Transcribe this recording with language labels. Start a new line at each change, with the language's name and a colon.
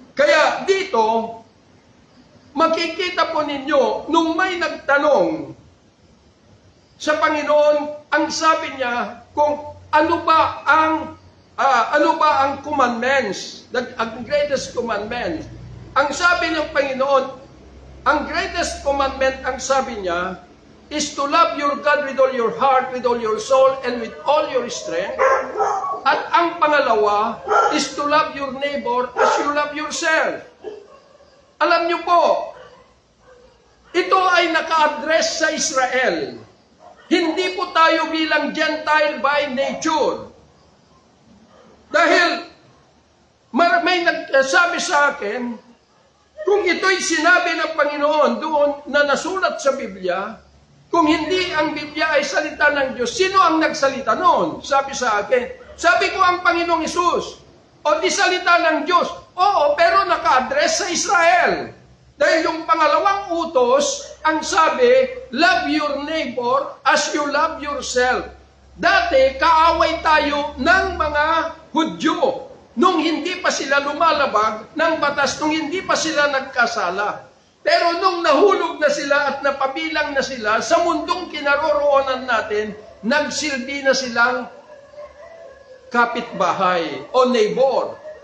Filipino: Kaya dito, makikita po ninyo, nung may nagtanong sa Panginoon, ang sabi niya kung ano ba ang commandments, ang greatest commandment. Ang sabi ng Panginoon, ang greatest commandment, ang sabi niya,
English: is to love your God with all your heart, with all your soul, and with all your strength.
Filipino: At ang pangalawa
English: is to love your neighbor as you love yourself.
Filipino: Alam niyo po, ito ay naka-address sa Israel. Hindi po tayo bilang Gentile by nature. Dahil may nagsabi sa akin, kung ito'y sinabi ng Panginoon doon na nasulat sa Biblia, kung hindi ang Biblia ay salita ng Diyos, sino ang nagsalita noon? Sabi sa akin. Sabi ko ang Panginoong Hesus. O di salita ng Diyos. Oo, pero naka-address sa Israel. Dahil yung pangalawang utos, ang sabi,
English: love your neighbor as you love yourself.
Filipino: Dati, kaaway tayo ng mga Hudyo nung hindi pa sila lumalabag ng batas, nung hindi pa sila nagkasala. Pero nung nahulog na sila at napabilang na sila sa mundong kinaroroonan natin, nagsilbi na silang kapitbahay o neighbor.